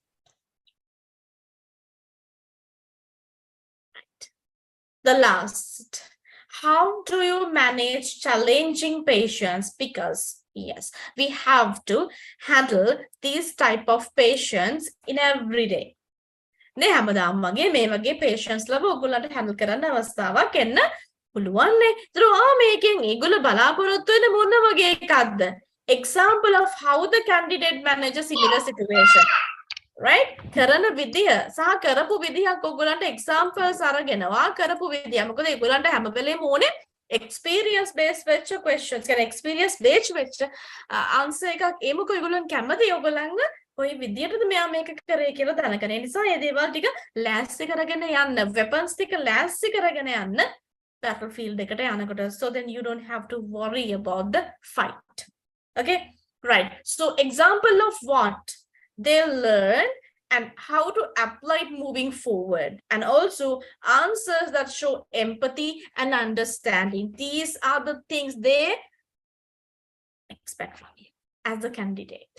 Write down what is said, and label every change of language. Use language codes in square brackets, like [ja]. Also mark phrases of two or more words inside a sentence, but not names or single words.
[en] The last. How do you manage challenging patients? Because yes, we have to handle these type of patients in every day. [si] නේ හැමදාම වගේ මේ වගේ patients ලව ඔයගොල්ලන්ට handle කරන්න අවස්ථාවක් එන්න පුළුවන් නේ. ඒතර මේකෙන් ඒගොල්ලෝ බලාපොරොත්තු වෙන මොන වගේ එකක්ද? [en] Example of how the candidate manages similar situation. Right? [si] කරන විදිය සහ කරපු විදියක් ඔයගොල්ලන්ට examples අරගෙනවා කරපු විදිය. මොකද ඒගොල්ලන්ට හැම වෙලේම ඕනේ [en] experience based [si] වෙච්ච questions. කියන්නේ [en] experience based [si] වෙච්ච answer එකක් එමුකෝ ඒගොල්ලන් කැමති ඔයගොල්ලන්ව කොයි විදියටද මෙයා මේක කරේ කියලා දැනගන්න. ඒ නිසා මේ දේවල් ටික ලෑස්ති කරගෙන යන්න, weapons ටික ලෑස්ති කරගෙන යන්න battlefield එකට යනකොට. [en] So then you don't have to worry about the fight. Okay? Right. So example of what they learn and how to apply it moving forward, and also answers that show empathy and understanding. These are the things they expect from you as a candidate.